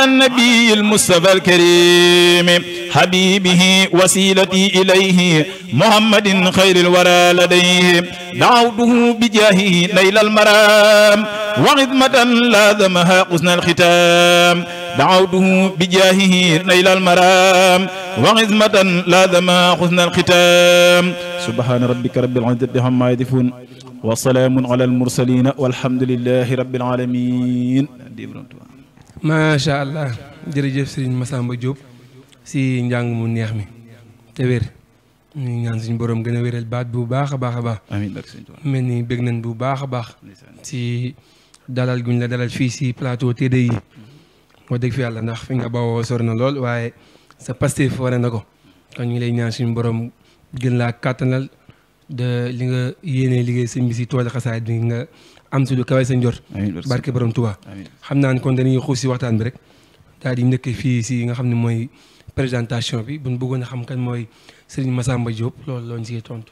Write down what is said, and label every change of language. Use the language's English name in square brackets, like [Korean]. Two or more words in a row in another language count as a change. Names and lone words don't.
[Arabic] النبي المصطفى الكريم حبيبه وسيلتي إليه محمد خير الورى لديه دعوته بجاهه نيل المرام وخدمة لازمها حسن الختام دعوته بجاهه نيل المرام وخدمة لازمها حسن الختام سبحان ربك رب العزة عما يصفون وسلام على المرسلين والحمد لله رب العالمين. ما شاء الله [Wolof] jërëjëf Serigne Massamba Diop si njàng mu neex mi te wér ñu ñaan suñu borom gën a wéral baat bu baax a baax a baax. [Arabic] amiin [Wolof] mel ni bëgg nañ bu baax a baax si dalal guñ la dalal fii si plateau TDI moo dëgg fi yàlla ndax fi nga bawoo sor na lool waaye sa Pastef wane na ko kon ñu ngi lay ñaan suñu borom gën laa kàttanal de li nga yéenee liggéey sëñ bi si tool xasaayid bi nga am si lu kawe sa njort barke borom Tuubaa xam naa ne kon dañuy xuus si waxtaan bi rek daal di njëkk fii si nga xam ne mooy présentation bi buñ bëggoon a xam kan mooy Serigne Massamba Diop loolu looñ si tontu.